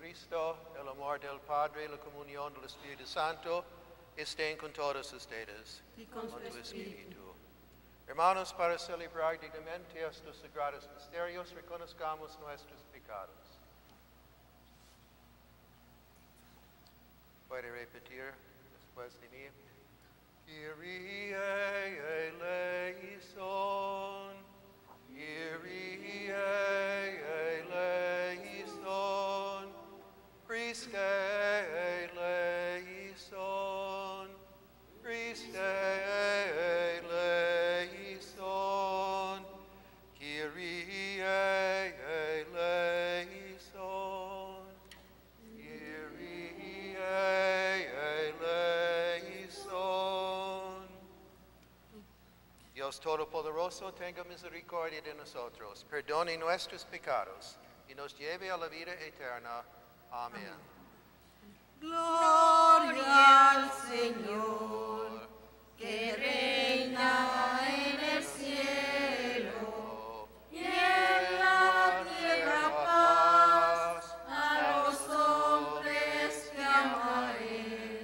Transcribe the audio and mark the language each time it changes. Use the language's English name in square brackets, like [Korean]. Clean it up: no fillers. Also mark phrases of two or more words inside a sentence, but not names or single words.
[Spanish] Jesucristo, el amor del Padre, la comunión del Espíritu Santo, estén con todos ustedes. Y con su espíritu. Hermanos, para celebrar dignamente estos sagrados misterios, reconozcamos nuestros pecados. Puede repetir después de mí. [Greek] Κύριε ἐλέησον, Κύριε ἐλέησον, Χριστὲ ἐλέησον, Χριστὲ ἐλέησον, Κύριε ἐλέησον, Κύριε ἐλέησον. [Spanish] Dios Todopoderoso, tenga misericordia de nosotros, perdone nuestros pecados y nos lleve a la vida eterna. Amén. Gloria al Señor, que reina en el cielo y en la tierra paz a los hombres que ama a Él.